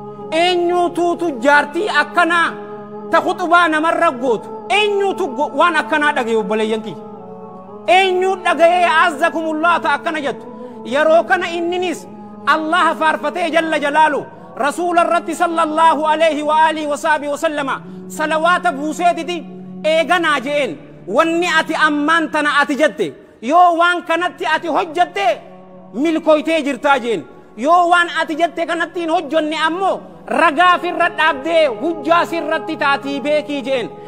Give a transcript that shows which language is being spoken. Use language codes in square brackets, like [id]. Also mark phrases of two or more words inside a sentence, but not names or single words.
[om] Eenyuutuutu jaartii akkanaa ta khuxubaa namarra gootu? Eenyuutu go-, waan akkanaa dhagaye obboleeyyan kiyya? Eenyuu dhagayee azzakumullah ta akkana jettu? Yeroo kana inninis Allah faarfatee [ar] جل جلاله [om] Rasuula irratti [ar] صلى الله عليه وعلى آله وصحبه وسلم [om] salawaata buuseetiti eeganaa je'een. Wanni ati ammaan tana ati jette, yoo waan kanatti ati hojjatte milkooytee jirtaa jeen. Yoo waan ati jette kanatti hin hojjonne ammoo ragaa firra dhaabdee hujjaa sirratti taatii beekii jeen.